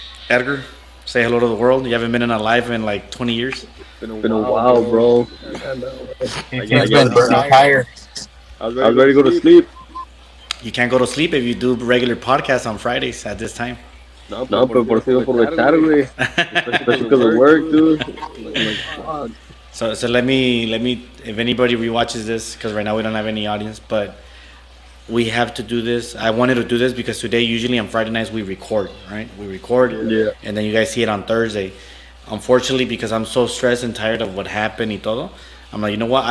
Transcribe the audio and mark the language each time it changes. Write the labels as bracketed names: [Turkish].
[English] Edgar, say hello to the world. You haven't been in a live in like 20 years. Been a while, bro. He's been burning tired. I was ready to go to sleep. You can't go to sleep if you do regular podcasts on Fridays at this time. [Spanish] No, pero por eso iba a aprovechar, güey. [English] Especially because of work, dude. So let me if anybody rewatches this, because right now we don't have any audience, but we have to do this. I wanted to do this because today, usually on Friday nights, we record, right? We record, Yeah. And then you guys see it on Thursday. Unfortunately, because I'm so stressed and tired of what happened [Spanish] y todo, [English] I'm like, you know what?